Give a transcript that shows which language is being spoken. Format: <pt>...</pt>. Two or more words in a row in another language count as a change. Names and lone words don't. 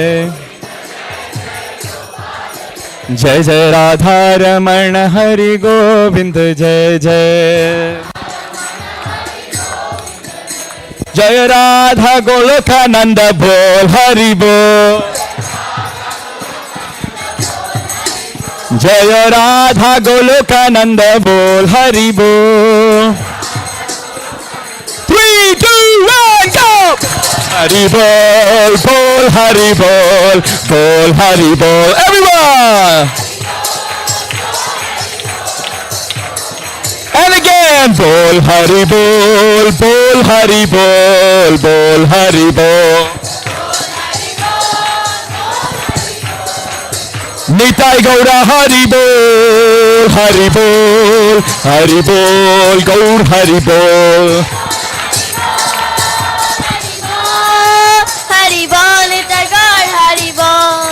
<hi>जय जय राधा रमण हरि गोविंद जय जय जय राधा गोलोकानंद बोल हरि बोल जय राधा गोलोक नंद बोल हरि बोल.</hi> <en>3, 2, 1, go!</en> <hi>हरि बोल, बोल हरि बोल, बोल हरि बोल.</hi> <en>Everyone! And again,</en> <hi>बोल हरि बोल, बोल हरि बोल, बोल हरि बोल. निताई गौर हरि बोल, हरि बोल, हरि बोल, गौर हरि बोल. हरि बोल, निताई गौर हरि बोल.</hi>